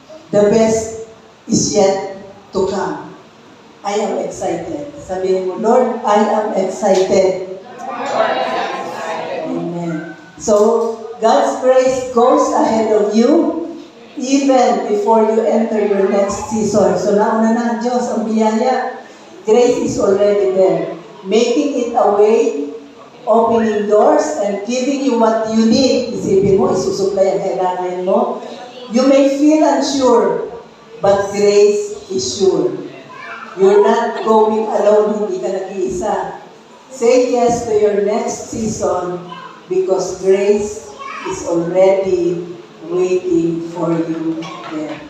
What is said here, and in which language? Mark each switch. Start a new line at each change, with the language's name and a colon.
English: The best is yet to come. I am excited.
Filipino: Sabihin mo,
English: Lord, I am excited. Amen. So, God's grace goes ahead of you even before you enter your next season.
Filipino: So, nauna na ang Diyos, ang biyaya.
English: Grace is already there. Making it a way, opening doors, and giving you what you need.
Filipino: Isipin mo, isusupply ang kailangan mo.
English: You may feel unsure, but grace is sure. You're not going alone,
Filipino: hindi ka nag-iisa.
English: Say yes to your next season because grace is already waiting for you there.